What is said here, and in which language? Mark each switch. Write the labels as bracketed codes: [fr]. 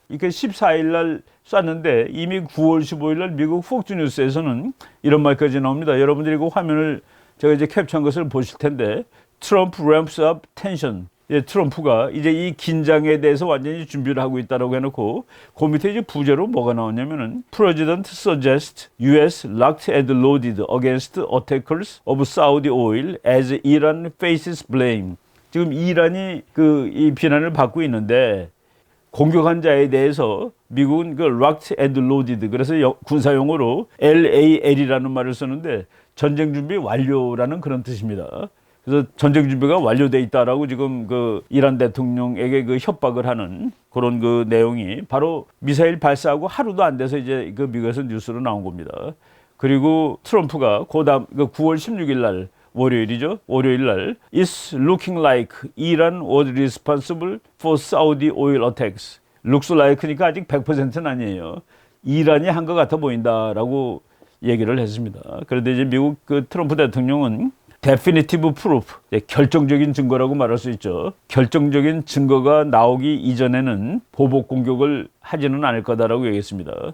[ko] 이게 14일 날 쐈는데 이미 9월 15일 날 미국 폭스뉴스에서는 이런 말까지 나옵니다. 여러분들이 그 화면을 제가 이제 캡처한 것을 보실 텐데, 트럼프 [en] ramps up tension. [ko] 트럼프가 이제 이 긴장에 대해서 완전히 준비를 하고 있다라고 해놓고, 그 밑에 이제 부제로 뭐가 나왔냐면은 [en] President suggests U.S. locked and loaded against attackers of Saudi oil as Iran faces blame. [ko] 지금 이란이 이 비난을 받고 있는데, 공격한 자에 대해서 미국은 그 [en] locked and loaded, [ko] 그래서 군사 용어로 LAL이라는 말을 쓰는데 전쟁 준비 완료라는 그런 뜻입니다. 그래서 전쟁 준비가 완료돼 있다라고 지금 그 이란 대통령에게 그 협박을 하는 그런 그 내용이 바로 미사일 발사하고 하루도 안 돼서 이제 그 미국에서 뉴스로 나온 겁니다. 그리고 트럼프가 그다음 9월 16일 날 월요일이죠. 월요일 날 [en] It's looking like Iran was responsible for Saudi oil attacks. [ko] Looks like니까 아직 100%는 아니에요. 이란이 한 것 같아 보인다라고 얘기를 했습니다. 그런데 이제 미국 그 트럼프 대통령은 [en] definitive proof, [ko] 결정적인 증거라고 말할 수 있죠. 결정적인 증거가 나오기 이전에는 보복 공격을 하지는 않을 거다라고 얘기했습니다.